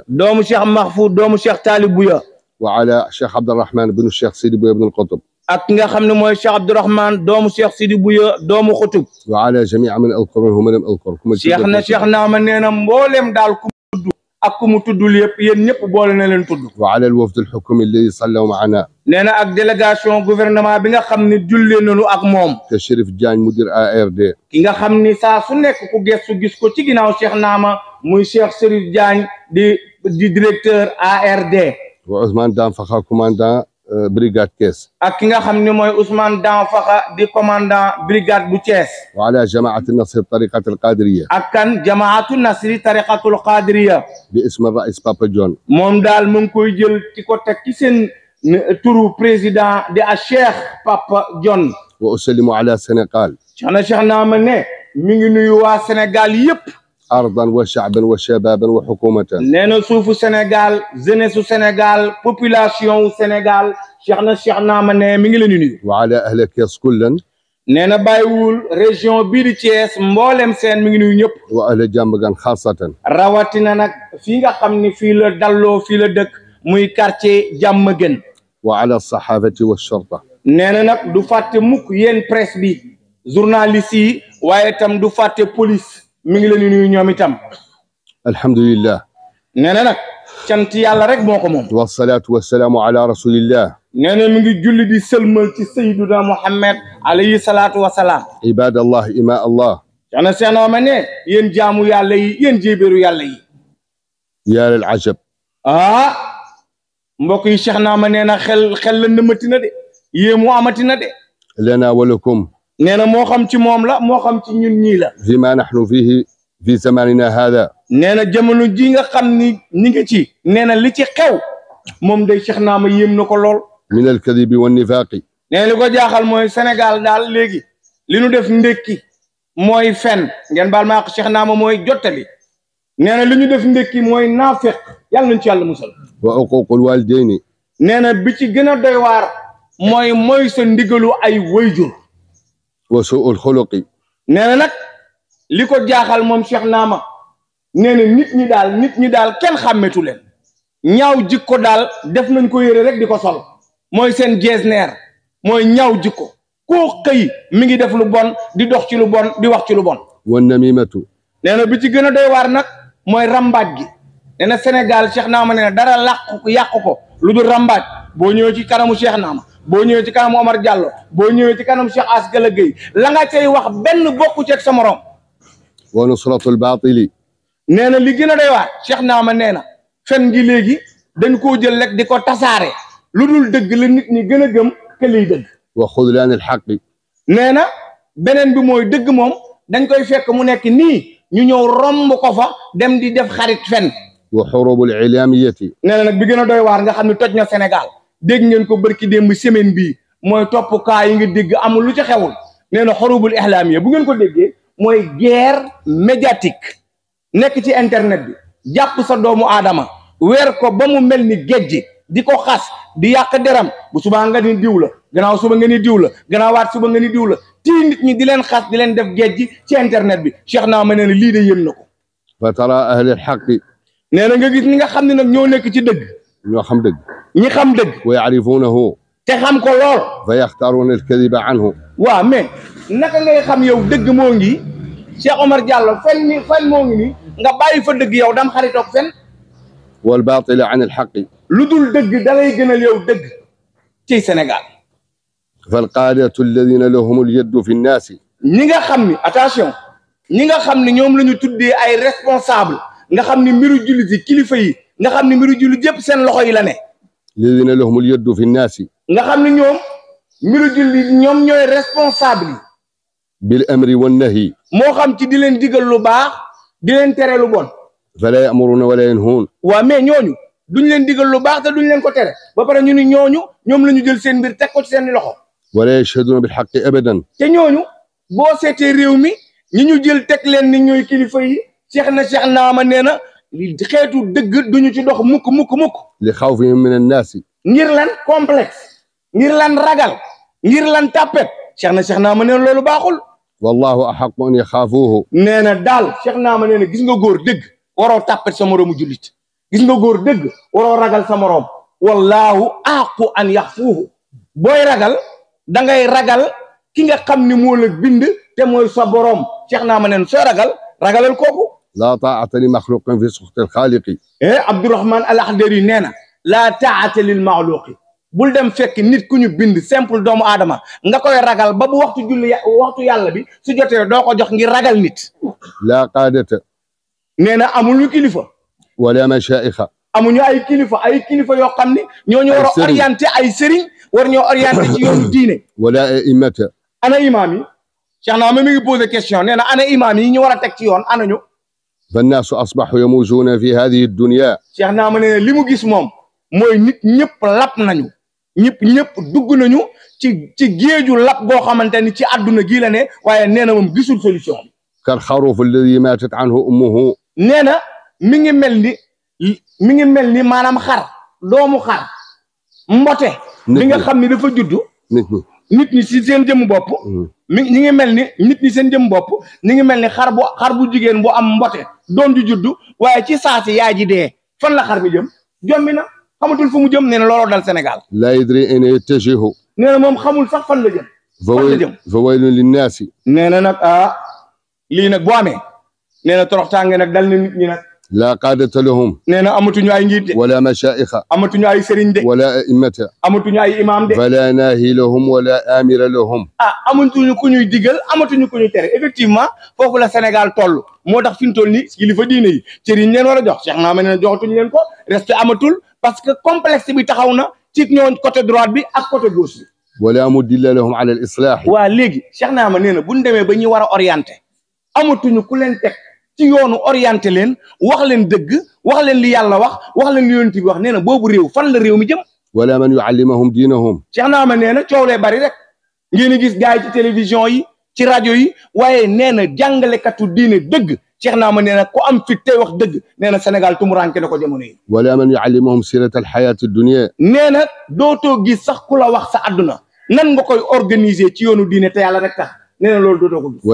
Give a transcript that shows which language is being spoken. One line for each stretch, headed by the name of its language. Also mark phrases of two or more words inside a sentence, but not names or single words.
Wolof: doomu Cheikh Mahfoud doomu Cheikh Talib Bouya
Arabic: وعلى الشيخ عبد الرحمن بن الشيخ سيدي بويا بن القطب
Wolof: ak nga xam ne mooy Cheikh Abdourahman doomu Cheikh Sidi Bouya doomu Xutub
Arabic: وعلى جميع من أذكر ومن لم أذكر
Wolof: Cheikh naama nee na mboolem daal ku tudd ak ku mu tuddul yëpp yéen ñëpp boole na leen tudd.
Arabic: وعلى الوفد الحكومي الذي صلوا معنا.
Wolof: nee na ak
French: délégation gouvernement
Wolof: bi nga xam ne jullee nañu ak moom.
Arabic: كشريف جان مدير ARD.
Wolof: ki nga xam ni saa su nekk ku gestu gis ko ci ginnaaw Cheikh Naama muy Cheikh Chérif Diagne di directeur ARD.
Arabic: وعثمان دان فخا
French: commandant brigade
Arabic: Thiès.
Wolof: ak ki nga xam ne mooy Ousmane Dan Fakha di
French: commandant brigade
Wolof: bu Thiès.
Arabic: وعلى جماعة النصر الطريقة القادرية.
Wolof: ak kan
Arabic: جماعة النصر الطريقة القادرية. باسم الرئيس بابا جون.
Wolof: moom daal mu ngi koy jël ci ko teg ci seen turu président di a Cheikh Papa John.
Arabic: وأسلم على السنغال.
Wolof: Cheikh Naama ne mi ngi nuyu waa Sénégal yëpp.
Arabic: أرضا وشعبا وشبابا وحكومة.
Wolof: nee na suufu Sénégal jeunesse su Sénégal population wu Sénégal Cheikh Naama ne mi ngi leen di nuyu.
Arabic: وعلى أهل كيس كلا.
Wolof: nee na bàyyiwul région bii di Thiès mboolem seen mi ngi nuyu ñëpp.
Arabic: وأهل جامبغان خاصة.
Wolof: rawatina nag fii nga xam ni fii la dalloo fii la dëkk muy quartier Diamaguène.
Arabic: وعلى الصحافة والشرطة.
Wolof: nee na nag du fàtte mukk yéen presse bi journaliste yi waaye itam du fàtte police mi ngi leen di nuyu ñoom itam.
Arabic: الحمد لله.
Wolof: nee na nag cant yàlla rek moo ko moom.
Arabic: والصلاة والسلام على رسول الله.
Wolof: nee na mi ngi julli di sëlmal ci
Arabic: سيدنا محمد عليه الصلاة والسلام. عباد الله إماء الله.
Wolof: Cheikh Naama ne yéen jaamu yàlla yi yéen jéebéeru yàlla yi.
Arabic: يا للعجب.
Wolof: mbokk yi Cheikh Naama nee na xel la nëmati na de yéemu amati na de.
Arabic: لنا ولكم.
Wolof: nee na moo xam ci moom la moo xam ci ñun ñii la.
Arabic: فيما نحن فيه في زماننا هذا.
Wolof: nee na jamono ji nga xam ni ñi ngi ci. nee na li ci xew moom day Cheikh Naama yéem na ko lool.
Arabic: من الكذب والنفاق.
Wolof: nee na li ko jaaxal mooy Sénégal daal léegi li nu def ndékki mooy fen ngeen baal maa ko Cheikh Naama mooy jottali. nee na li ñu def ndékki mooy naafeq yàlla nañ ci yàlla musal.
Arabic: وعقوق الوالدين.
Wolof: nee na bi ci gën a doy waar mooy sa ndigalu ay wayjur.
Arabic: وسوء الخلق.
Wolof: nee na nag li ko jaaxal moom Cheikh Naama nee na nit ñi daal kenn xàmmetu leen ñaaw jikko daal def nañ ko yére rek di ko sol mooy seen jeesneer mooy ñaaw jikko koo xëy mi ngi def lu bon di dox ci lu bon di wax ci lu bon.
Arabic: والنميمة.
Wolof: nee na bi ci gën a doy waar nag mooy rambaaj gi nee na Sénégal Cheikh Naama nee na dara yàq ko lu dul rambaaj boo ñëwee ci kanamu Cheikh Naama boo ñëwee ci kanamu Omar Diallo boo ñëwee ci kanamu Cheikh Asgala Gueye la nga cay wax benn bokku ci ak sa morom.
Arabic: ونصرة الباطل.
Wolof: nee na li gën a doy waar Cheikh Naama nee na fen gi léegi dañ koo jël rek di ko tasaare lu dul dëgg la nit ñi gën a gëm ke liy dëgg.
Arabic: وخذلان الحق.
Wolof: nee na beneen bi mooy dëgg moom dañ koy fekk mu nekk nii ñu ñëw romb ko fa dem di def xarit fen.
Arabic: وحروب الإعلامية.
Wolof: nee na nag bi gën a doy waar nga xam ne toj na Sénégal dégg ngeen ko barki démb semaine bii mooy topp kaa yi nga dégg amul lu ci xewul nee na
Arabic: حروب الإعلامية
Wolof: bu ngeen ko déggee mooy
French: guerre médiatique
Wolof: nekk ci internet bi jàpp sa doomu aadama weer ko ba mu mel ni géej di ko xas di yàq deram bu subaa nga ni diw la gannaaw suba nga ni diw la gannaaw waat suba nga ni diw la tii nit ñi di leen xas di leen def géej ci internet bi Cheikh Naama nee na lii de yéem na ko.
Arabic: فترى أهل الحق.
Wolof: nee na nga gis ñi nga xam ne nag ñoo nekk ci dëgg. ñoo xam dëgg. ñi xam dëgg.
Arabic: ويعرفونه.
Wolof: te xam ko lool.
Arabic: فيختارون الكذب عنه.
Wolof: waaw mais naka ngay xam yow dëgg moo ngi Cheikh Omar Diallo fen moo ngi ni nga bàyyi fa dëgg yow dam xaritoog fen.
Arabic: والباطل عن الحق.
Wolof: lu dul dëgg da lay gënal yow dëgg ci Sénégal.
Arabic: فالقادة الذين لهم اليد في الناس.
Wolof: ñi nga xam ni attention ñi nga xam ni ñoom la ñu tuddee ay responsable nga xam ni mbiru jullit yi kilifa yi nga xam ni mbiru jullit yëpp seen loxo yi la ne.
Arabic: الذين لهم اليد في الناس.
Wolof: nga xam ni ñoom mbiru jullit ñoom ñooy responsable yi.
Arabic: بالأمر والنهي.
Wolof: moo xam ci di leen digal lu baax di leen tere lu bon.
Arabic: فلا يأمرون ولا ينهون.
Wolof: waaw mais ñooñu duñ leen digal lu baax te duñ leen ko tere ba pare ñu ni ñooñu ñoom la ñu jël seen mbir teg ko ci seen loxo.
Arabic: ولا يشهدون بالحق أبدا.
Wolof: te ñooñu boo seetee réew mi ñi ñu jël teg leen ni ñooy kilifa yi Cheikh Naama nee na xeetu dëgg duñu ci dox mukk.
Arabic: لخوفهم من الناس.
Wolof: ngir lan complexe ngir lan ragal ngir lan tapet Cheikh Naama nee na loolu baaxul.
Arabic: والله أحق أن يخافوه.
Wolof: nee na daal Cheikh Naama nee na gis nga góor dëgg waroo tapet sa moroomu jullit gis nga góor dëgg waroo ragal sa moroom
Arabic: والله أحق أن يخافوه
Wolof: booy ragal da ngay ragal ki nga xam ni moo la bind te mooy sa boroom Cheikh Naama nee na soo ragalal kooku.
Arabic: لا طاعة لمخلوق في سخط الخالق.
Wolof: Abdourahmane Al Akhdari nee na
Arabic: لا طاعة للمخلوق
Wolof: bul dem fekk nit ku ñu bind simple doomu aadama nga koy ragal ba bu waxtu julli waxtu yàlla bi su jotee doo ko jox ngir ragal nit.
Arabic: لا قادة.
Wolof: nee na amuñu kilifa.
Arabic: ولا مشائخ.
Wolof: amuñu ay kilifa yoo xam ne ñoo ñu war a orienté ay sëriñ war ñoo orienté ci yoonu diine.
Arabic: ولا أئمة.
Wolof: ana imaam yi. Cheikh Naama mi ngi
French: posé question
Wolof: nee na ana imaam yi ñu war a teg ci yoon ana ñu.
Arabic: فالناس أصبحوا يموجون في هذه الدنيا.
Wolof: Cheikh Naama nee na li mu gis moom mooy nit ñëpp lap nañu ñëpp dugg nañu ci géeju lap goo xamante ni ci àdduna gii la ne waaye nee na moom gisul solution bi.
Arabic: كالخروف الذي ماتت عنه أمه.
Wolof: nee na mi ngi mel ni maanaam xar doomu xar mbote. bi nga xam ni dafa juddu. nit ñi si seen jëmm bopp. ñi ngi mel ni nit ñi seen jëmm bopp ñi ngi mel ni xar bu jigéen bu am mbote doom ju juddu waaye ci saasi yaay ji dee fan la xar mi jëm jommi na xamatul fu mu jëm nee na looloo dal Sénégal.
Arabic: لا يدري أين يتجه.
Wolof: nee na moom xamul sax fan la jëm.
Arabic: فويل للناس.
Wolof: nee na nag lii nag boo amee nee na toroxtaange nag dal na nit ñi nag.
Arabic: لا قادة لهم.
Wolof: nee na amatuñu ay njiit de.
Arabic: ولا مشائخ.
Wolof: amatuñu ay sëriñ de.
Arabic: ولا أئمة.
Wolof: amatuñu ay imaam de.
Arabic: فلا ناهي لهم ولا آمر لهم.
Wolof: amatuñu ku ñuy digal amatuñu ku ñuy tere effectivement foofu la Sénégal toll moo tax fi mu toll nii kilifa diine yi cër yi ñu leen war a jox Cheikh Naama nee na joxatuñu leen ko respect amatul
French: parce que complexe
Wolof: bi taxaw na ci ñoo
French: côté droite
Wolof: bi ak
French: côté gauche
Wolof: bi.
Arabic: ولا مدل لهم على الإصلاح.
Wolof: waa léegi Cheikh Naama nee na bu ñu demee ba ñu war a orienté amatuñu ku leen teg ci yoonu orienté leen wax leen dëgg wax leen li yàlla wax leen li yonent bi wax nee na boobu réew fan la réew mi jëm.
Arabic: ولا من يعلمهم دينهم.
Wolof: Cheikh Naama nee na coow lee bari rek ngeen gis gars yi ci télévision yi ci rajo yi waaye nee na jàngalekatu diine dëgg Cheikh Naama nee na ku am fit tey wax dëgg nee na Sénégal tumuranke na ko jamono yi.
Arabic: ولا من يعلمهم سيرة الحياة الدنيا.
Wolof: nee na dootoo gis sax ku la wax sa àdduna nan nga koy organiser ci yoonu diine te yàlla rek tax nee na loolu dootoo ko gis.